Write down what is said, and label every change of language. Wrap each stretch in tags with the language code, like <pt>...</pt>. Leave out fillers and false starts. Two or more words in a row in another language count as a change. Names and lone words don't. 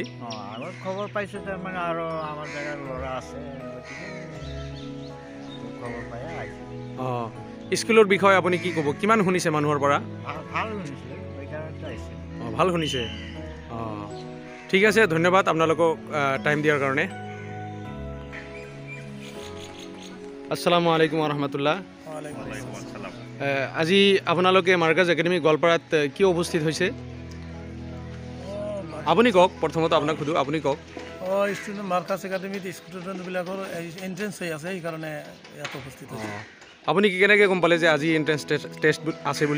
<as>আগত খবৰ পাইছো তাৰ মানে আৰু আমাৰ জাগাৰ ল'ৰা আছে খবৰ পাই আহিছো। স্কুলৰ বিষয়ে আপুনি কি ক'ব? কিমান শুনিছে মানুহৰ পৰা? ভাল শুনিছে, এইকাৰণে আহিছে। ভাল শুনিছে। ঠিক আছে, ধন্যবাদ আপোনালোকক টাইম দিয়াৰ কাৰণে।</as> <ar>السلام عليكم رحمة الله. وعليكم السلام.</ar> <as>আজি আপোনালোকে মাৰ্কাজ একাডেমি গোৱালপাৰাত কি উপস্থিত হৈছে? আপুনি কওক, প্ৰথমতে আপোনাক সুধো, আপুনি কওক। ষ্টুডেণ্ট মাৰ্কাজ একাডেমিত ষ্টুডেণ্টবিলাকৰ এণ্ট্ৰেঞ্চ হৈ আছে, সেইকাৰণে ইয়াত উপস্থিত হৈছে। আপুনি কেনেকৈ গম পালে যে আজি</as> <en>entrance test</en> <as>আছে বুলি?</as>